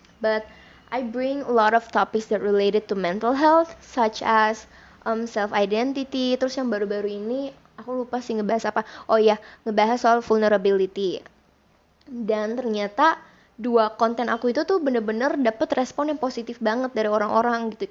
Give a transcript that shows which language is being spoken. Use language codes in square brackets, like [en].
[en] But I bring a lot of topics that related to mental health, such as self identity. [id] Terus yang baru-baru ini aku lupa sih ngebahas apa. Oh ya, ngebahas soal vulnerability. Dan ternyata 2 konten aku itu tuh bener-bener dapet respon yang positif banget dari orang-orang gitu.